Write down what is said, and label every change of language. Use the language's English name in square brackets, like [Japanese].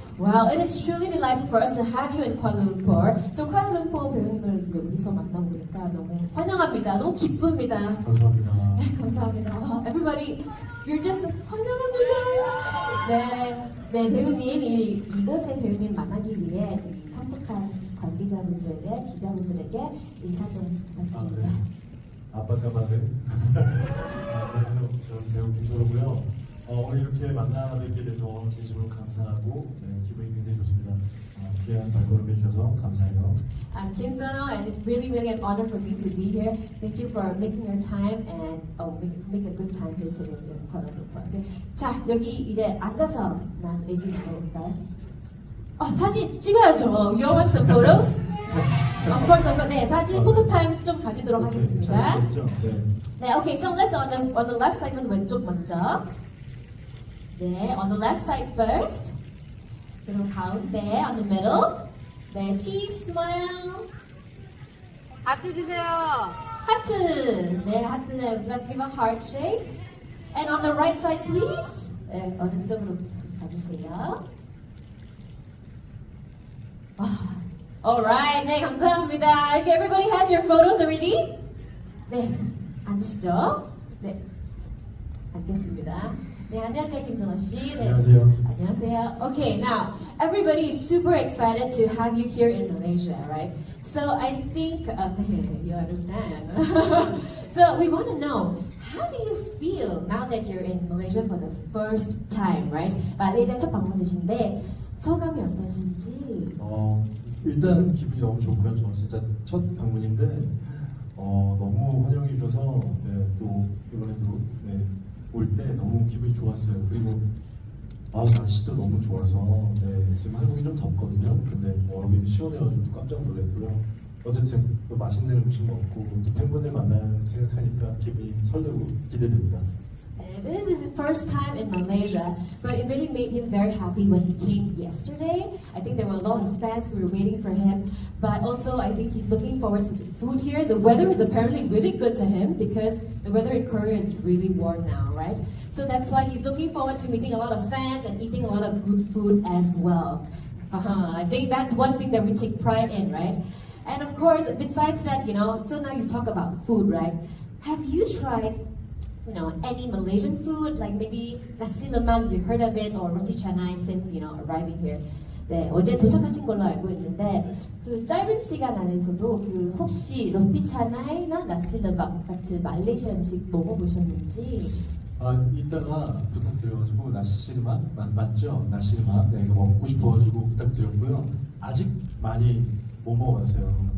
[English] Wow, it is truly delightful for us to have you in Kuala Lumpur. [Korean] So Kuala Lumpur 배우님을 여기서 만나보니까 너무 환영합니다. 너무 기쁩니다. 감사합니다. 네, 감사합니다. [English] Wow, everybody, you're just [Korean] 환영합니다. 네, 배우님, 이곳의 배우님 만나기 위해 참석한 관계자분들에게, 기자분들에게 인사 좀 부탁드립니다. 아빠자마들. 안녕하세요. 저는 배우 김선호고요. 오늘 이렇게 만나뵙게 돼서 진심으로 감사하고 기분이 굉장히 좋습니다. 귀한 발걸음 해주셔서 감사해요. [English] I'm Kim Seonho, and it's really an honor for me to be here. Thank you for making your time and make a good time here today in Kuala Lumpur. Okay. [Korean] 자, 여기 이제 앉아서 난 얘기 들어볼까요? 사진 찍어야죠. [English] You want some photos? Of course, [Korean] 네, 사진 포토 타임 좀 가지도록 하겠습니다. [English] 네, okay, so let's on the left side [Korean] 왼쪽 먼저. [English] 네, on the left side first. [Korean] 그리고 가운데, [English] on the middle. 네, cheese, smile. [Korean] 하트 주세요. 하트. [English] 네, 하트는 let's give a heart shape. And on the right side, please. [Korean] 네, 오른쪽으로 가주세요. Alright, 네, 감사합니다. [English] Okay, everybody has your photos already? [Korean] 네, 앉으시죠. 네, 앉겠습니다. 네, 안녕하세요, 김선호 씨. 네, 안녕하세요. 안녕하세요. [English] Okay, now everybody is super excited to have you here in Malaysia, right? So I think you understand. So we want to know, how do you feel now that you're in Malaysia for the first time, right? [Korean] 말레이시아 첫 방문이신데 소감이 어떠신지? 일단 기분이 너무 좋고요. 저 진짜 첫 방문인데 너무 환영해 주셔서 또 이번에도 올 때 너무 기분이 좋았어요. 그리고 날씨도 너무 좋아서 지금 한국이 좀 덥거든요. 근데 여기 시원해가지고 또 깜짝 놀랐고요. 어쨌든 또 맛있는 음식 먹고 또 팬분들 만나는 생각하니까 기분이 설레고 기대됩니다. [English] This is his first time in Malaysia, but it really made him very happy when he came yesterday. I think there were a lot of fans who were waiting for him, but also I think he's looking forward to the food here. The weather is apparently really good to him because the weather in Korea is really warm now, right? So that's why he's looking forward to meeting a lot of fans and eating a lot of good food as well. I think that's one thing that we take pride in, right? And of course, besides that, so now you talk about food, right? Have you tried any Malaysian food, like maybe nasi lemak, you heard of it, or roti canai since, arriving here? [Korean] 네, 어제 도착하신 걸로 알고 있는데 그 짧은 시간 안에서도 혹시 로티 차나이나 나시 레막 같은 말레이시아 음식 먹어보셨는지? 이따가 부탁드려가지고 나시르맛 맞죠? 나시르맛 이거 먹고 싶어가지고 부탁드렸고요. 아직 많이 못 먹어봤어요.